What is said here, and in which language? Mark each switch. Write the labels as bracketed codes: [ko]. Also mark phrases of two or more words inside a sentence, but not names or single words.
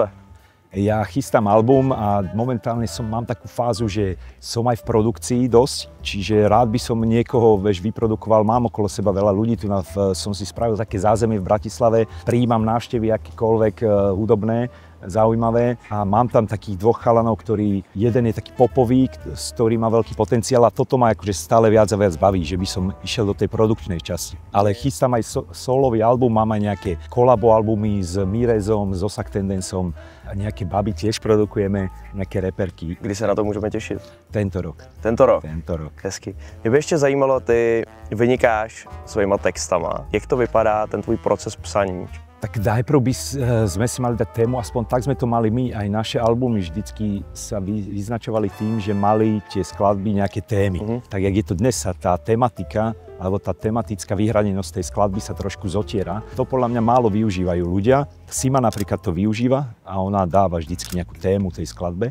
[sk] Ja chystám album a momentálne mám takú fázu, že som aj v produkcii dosť, čiže rád by som niekoho vyprodukoval, mám okolo seba veľa ľudí, tu som si spravil také zázemie v Bratislave, prijímam návštevy akékoľvek hudobné, zaujímavé a mám tam takých 2 chalanov, ktorí, jeden je taký popový, s ktorým má veľký potenciál a toto ma akože stále viac a viac baví, že by som išiel do tej produkčnej časti. Ale chystám aj solový album, mám aj nejaké kolabo albumy s Mirezom, s Osak Tendensom, a nejaké baby tiež produkujeme, nejaké reperky. Kdy sa na to môžeme tešiť? Tento rok. Tento rok? Tento rok. [cs] Hezky. Mě by ještě zajímalo, ty vynikáš svojima textama. Jak to vypadá, ten tvůj proces psaní? [sk] Tak najprv sme si mali dať tému, aspoň tak sme to mali my, aj naše albumy vždycky sa vyznačovali tým, že mali tie skladby nejaké témy. Tak jak je to dnes, tá tematika, alebo tá tematická vyhranenosť tej skladby sa trošku zotiera. To podľa mňa málo využívajú ľudia. Sima napríklad to využíva a ona dáva vždycky nejakú tému tej skladbe.